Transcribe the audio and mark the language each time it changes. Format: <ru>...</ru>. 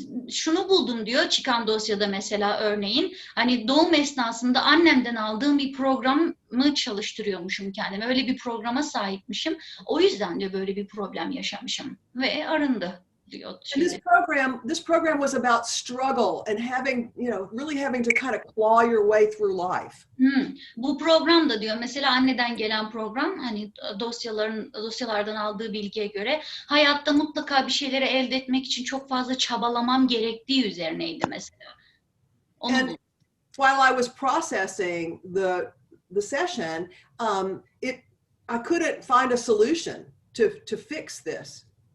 <tr>Şunu buldum diyor çıkan dosyada mesela örneğin hani doğum esnasında annemden aldığım bir programı çalıştırıyormuşum kendime. Öyle bir programa sahipmişim. O yüzden diyor böyle bir problem yaşamışım ve arındı diyor.</tr> <en>And this program was about struggle and having, really having to kind of claw your way through life.</en> <tr>Bu program da diyor mesela anneden gelen program hani dosyalardan aldığı bilgiye göre hayatta mutlaka bir şeyleri elde etmek için çok fazla çabalamam gerektiği üzerineydi mesela.</tr> <en>And while I was processing the session, I couldn't find a solution to fix this.</en>